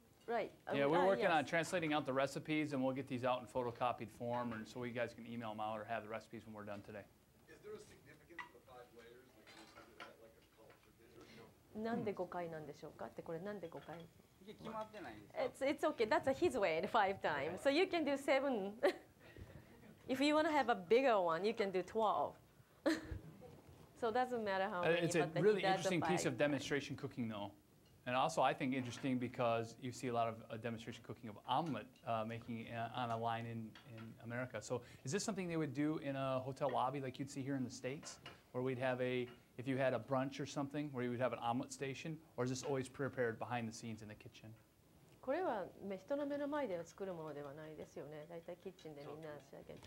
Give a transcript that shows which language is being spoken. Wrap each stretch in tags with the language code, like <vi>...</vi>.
<en>Right. Yeah, we're working yes. on translating out the recipes, and we'll get these out in photocopied form, and so you guys can email them out or have the recipes when we're done today. Is there a significance to the 5 layers? Like, is that like a culture thing or no?</en> <ja>なんで5回なんでしょうかって、これなんで5回？いや決まってないんですよ</ja> <en>It's okay. That's his way. 5 times. So you can do 7. If you want to have a bigger one, you can do 12. So it doesn't matter how many. It's a but then really he does the interesting piece 5 of demonstration cooking, though. And also, I think interesting because you see a lot of demonstration cooking of omelet making on a line in America. So is this something they would do in a hotel lobby like you'd see here in the States? Where we'd have if you had a brunch or something, where you would have an omelet station? Or is this always prepared behind the scenes in the kitchen?</en> <ja>これは人の目の前で作るものではないですよね。だいたいキッチンでみんな仕上げる。</ja>